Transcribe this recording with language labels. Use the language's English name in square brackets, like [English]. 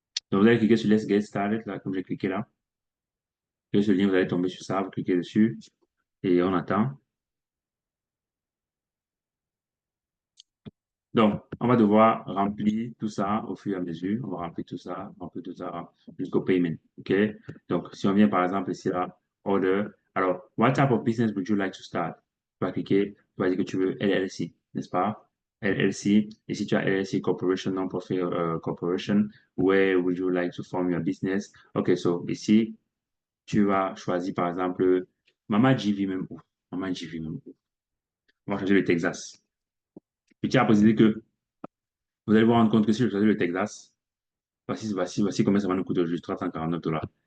[French] Donc, vous allez cliquer sur Let's Get Started, là, comme j'ai cliqué là. Et ce lien, vous allez tomber sur ça, vous cliquez dessus et on attend. Donc, on va devoir remplir tout ça au fur et à mesure. On va remplir tout ça jusqu'au paiement. OK? Donc, si on vient par exemple ici là, order. [English] Alors, what type of business would you like to start? [French] Tu vas cliquer, tu vas dire que tu veux LLC, n'est-ce pas? LLC. Et si tu as [English] LLC Corporation, Non-Profit Corporation, where would you like to form your business? OK, so [French] ici, tu vas choisir par exemple Mama GV même où? Mama GV même où? On va changer le Texas. Je tiens à préciser que vous allez vous rendre compte que si je choisis le Texas, voici combien ça va nous coûter juste 349 $.